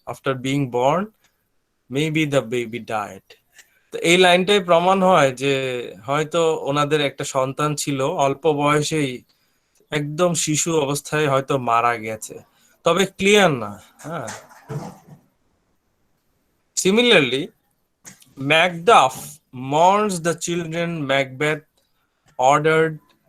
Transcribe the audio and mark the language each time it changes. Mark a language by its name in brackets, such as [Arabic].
[English] After being born, maybe the baby died. [Bangla] তো এই লাইনটাই প্রমাণ হয় যে হয়তো ওনাদের একটা সন্তান ছিল, অল্প বয়সেই একদম শিশু অবস্থায় হয়তো মারা গেছে, তবে ক্লিয়ার না। [English] হ্যাঁ, similarly Macduff mourns the children Macbeth ordered.